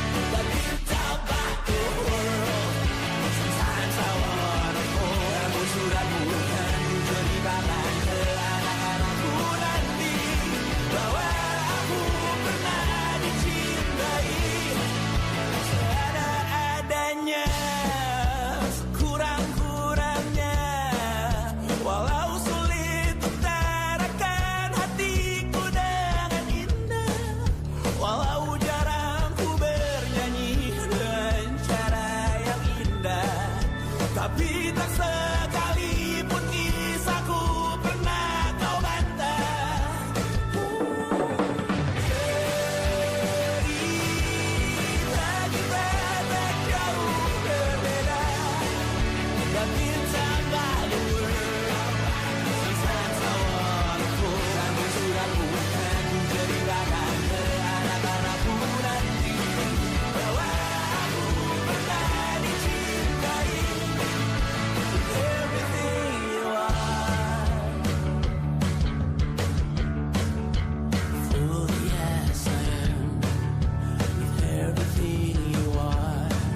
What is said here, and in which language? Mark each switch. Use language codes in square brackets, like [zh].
[en] But you talk about the world, sometimes I wanna fall. [id] Namun suratmu kan ceritakan ke anak-anakku nanti bahwa aku pernah dicintai seadanya, sekurang-kurangnya. Walau sulit utarakan hatiku dengan indah, walau jarang ku bernyanyi dengan cara yang indah, tapi tak sekalipun kisahku pernah kau bantah. Cerita kita tak jauh berbeda, [en] but it's about the world. Sometimes I wanna fall. [id] Namun suratmu kan ceritakan ke anak-anakku nanti bahwa aku pernah dicintai. [en] Everything you are, fully as I am, with everything you are.